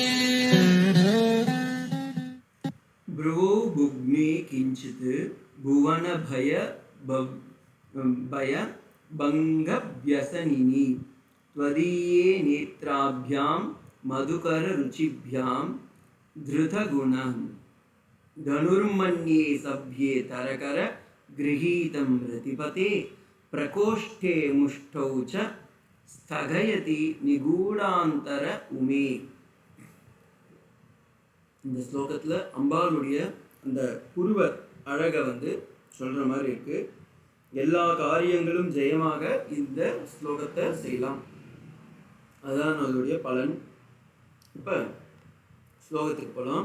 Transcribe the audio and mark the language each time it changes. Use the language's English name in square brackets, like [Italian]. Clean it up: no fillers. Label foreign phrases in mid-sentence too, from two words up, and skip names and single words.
[Sanskrit] भ्रुवो भुग्ने किञ्चित् भुवन भय भङ्गव्यसनिनि त्वदीये नेत्राभ्यां मधुकररुचिभ्यां धृतगुणं धनुर्मन्ये सभ्ये तरकर गृहीतं प्रतिपते प्रकोष्ठे मुष्टौ च स्थगयति निगूढान्तर उमे. [Tamil] இந்த ஸ்லோகத்தில் அம்பாளுடைய அந்த புருவ அழகை வந்து சொல்கிற மாதிரி இருக்குது. எல்லா காரியங்களும் ஜெயமாக இந்த ஸ்லோகத்தை செய்யலாம், அதுதான் அதோடைய பலன். இப்போ ஸ்லோகத்துக்கு போகலாம்.